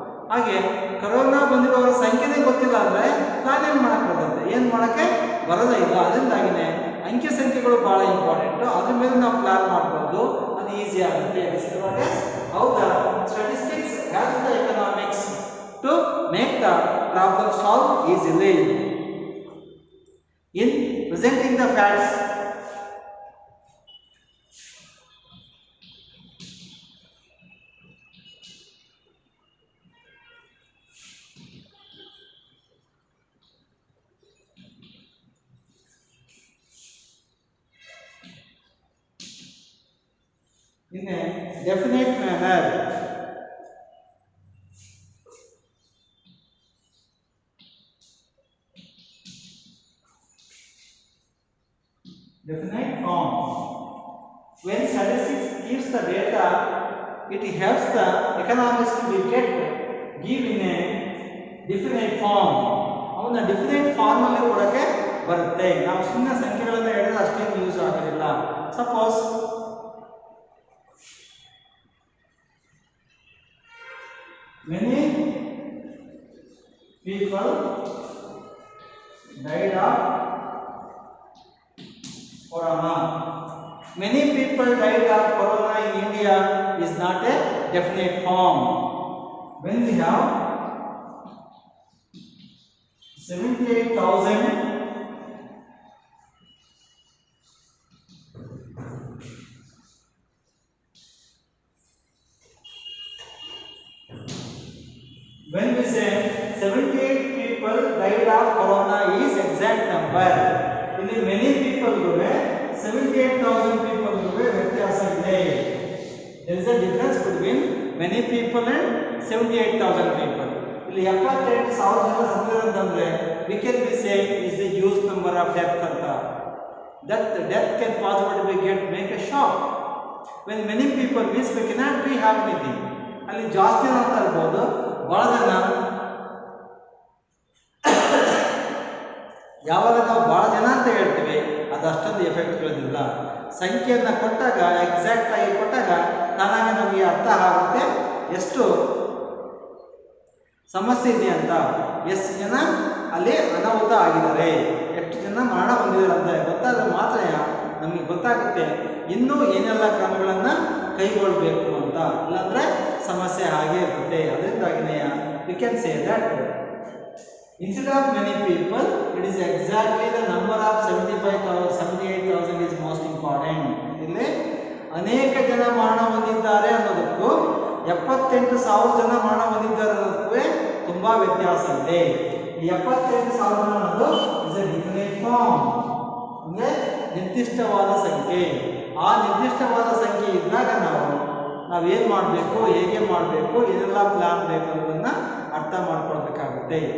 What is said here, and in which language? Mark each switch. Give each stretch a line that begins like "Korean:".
Kannada: ಹಾಗೆ ಕೊರೋನಾ ಬಂದಿರುವವರ ಸಂಖ್ಯೆನೇ ಗೊತ್ತಿಲ್ಲ ಅಂದರೆ ನಾನೇನು ಮಾಡೋಕ್ಕೆ ಬರ್ತದೆ, ಏನು ಮಾಡೋಕ್ಕೆ ಬರೋದೇ ಇಲ್ಲ. ಅದರಿಂದಾಗಿನೇ ಅಂಕಿ ಸಂಖ್ಯೆಗಳು ಭಾಳ ಇಂಪಾರ್ಟೆಂಟು. ಅದ್ರ ಮೇಲೆ ನಾವು ಪ್ಲಾನ್ ಮಾಡ್ಬೋದು, ಅದು ಈಸಿ ಆಗುತ್ತೆ.
English: How the statistics help the economics to make the problem solve easily. In presenting the facts, in a definite manner, definite form. When statistics gives the data, it helps the economics to be kept give in a definite form.
Kannada: ಅವನ್ನ ಡಿಫಿನೆಟ್ form ಅಲ್ಲಿ ಕೊಡಕ್ಕೆ ಬರುತ್ತೆ. ನಾವು ಸುಮ್ಮನೆ ಸಂಖ್ಯೆಗಳನ್ನು ಹೇಳಿದ್ರೆ ಅಷ್ಟೇನು use ಆಗೋದಿಲ್ಲ.
English: Suppose many people died of corona. Many people died of corona in India is not a definite form. When we have 78,000 when we say 78 people died of corona is exact number.
Kannada: ಇಲ್ಲಿ
English: many people
Kannada: ಗೆ 78,000 people ಗೆ ವ್ಯತ್ಯಾಸ ಇದೆ.
English: There is a difference between many people and 78,000 people.
Kannada: ಇಲ್ಲಿ 78,000 ಜನ ಸತ್ತಿರೋದಂದ್ರೆ
English: we can be saying is the huge number of death
Kannada: ಅಂತ.
English: That death can possibly make a shock. When many people means we cannot be have anything.
Kannada: ಅಲ್ಲಿ ಜಾಸ್ತಿ ಅಂತ ಇರಬಹುದು, ಬಹಳ ಜನ ಯಾವಾಗ ನಾವು ಬಹಳ ಜನ ಅಂತ ಹೇಳ್ತೀವಿ ಅದು ಅಷ್ಟೊಂದು ಎಫೆಕ್ಟ್ ಬೀಳೋದಿಲ್ಲ. ಸಂಖ್ಯೆಯನ್ನು ಕೊಟ್ಟಾಗ ಎಕ್ಸಾಕ್ಟ್ ಆಗಿ ಕೊಟ್ಟಾಗ ತಾನಾಗೆ ನಮಗೆ ಅರ್ಥ ಆಗುತ್ತೆ ಎಷ್ಟು ಸಮಸ್ಯೆ ಇದೆ ಅಂತ. ಎಷ್ಟು ಜನ ಅಲ್ಲಿ ಅನಾಹುತ ಆಗಿದ್ದಾರೆ, ಎಷ್ಟು ಜನ ಮರಣ ಹೊಂದಿದ್ದಾರೆ ಅಂತ ಗೊತ್ತಾದ್ರೆ ಮಾತ್ರ ನಮಗೆ ಗೊತ್ತಾಗುತ್ತೆ ಇನ್ನೂ ಏನೆಲ್ಲ ಕ್ರಮಗಳನ್ನು ಕೈಗೊಳ್ಳಬೇಕು ಅಂತ. ಇಲ್ಲಾಂದರೆ ಸಮಸ್ಯೆ ಹಾಗೆ ಇರುತ್ತೆ. ಅದರಿಂದಾಗಿನೇ
English: We can say that instead of many people, it is exactly the number of 78,000 is most important.
Kannada: ಇಲ್ಲಿ ಅನೇಕ ಜನ ಮರಣ ಹೊಂದಿದ್ದಾರೆ ಅನ್ನೋದಕ್ಕೂ 78,000 ಜನ ಮರಣ ಹೊಂದಿದ್ದಾರೆ ಅನ್ನೋದಕ್ಕೂ ತುಂಬಾ ವ್ಯತ್ಯಾಸ ಇದೆ. ಈ 78,000 ಜನ ಅನ್ನೋದು
English: is a definite form,
Kannada: ಅಂದ್ರೆ ನಿರ್ದಿಷ್ಟವಾದ ಸಂಖ್ಯೆ. ಆ ನಿರ್ದಿಷ್ಟವಾದ ಸಂಖ್ಯೆ ಇದ್ದಾಗ ನಾವೇನು ಮಾಡಬೇಕು, ಹೇಗೆ ಮಾಡಬೇಕು, ಏನೆಲ್ಲ ಪ್ಲಾನ್ ಬೇಕು ಅನ್ನೋದನ್ನ ಅರ್ಥ ಮಾಡ್ಕೊಳ್ಬೇಕಾಗುತ್ತೆ.